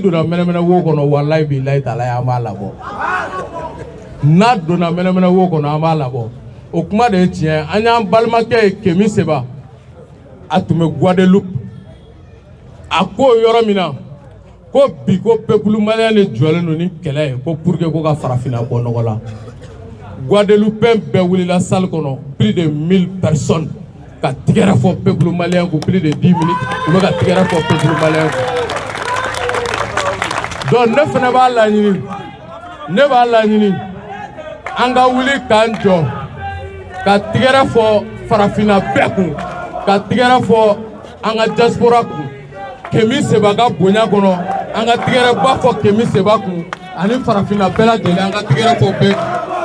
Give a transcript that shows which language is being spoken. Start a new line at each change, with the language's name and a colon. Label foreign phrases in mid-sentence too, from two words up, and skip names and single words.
Bambara: donna mɛnɛmɛnɛ wo kɔnɔ
Arabic: wallahi billahi talahi
Bambara: an b'a labɔ n'a donna mɛnɛmɛnɛ wo kɔnɔ an b'a labɔ o kuma de ye tiɲɛ an y'an balimakɛ ye Kémi Seba a tun bɛ Guadeloupe a ko yɔrɔ min na ko bi ko
French: peuple malien
Bambara: de jɔlen don ni kɛlɛ ye ko
French: pour que
Bambara: ko ka farafinna bɔ nɔgɔ la Guadeloupe bɛɛ wulila salle kɔnɔ
French: plus de 1000 personnes
Bambara: ka tigɛrɛ fɔ
French: peuple malien
Bambara: ko
French: plus de 10 minutes
Bambara: u bɛ ka tigɛrɛ fɔ
French: peuple malien
Bambara: ko donc ne fana b'a laɲini an ka wuli k'an jɔ ka tigɛrɛ fɔ farafinna bɛɛ kun ka tigɛrɛ fɔ an ka diaspora kun Kémi Seba ka bonya kɔnɔ an ka tigɛrɛ ba fɔ Kémi Seba kun ani farafinna bɛɛ lajɛlen an ka tigɛrɛ fɔ bɛɛ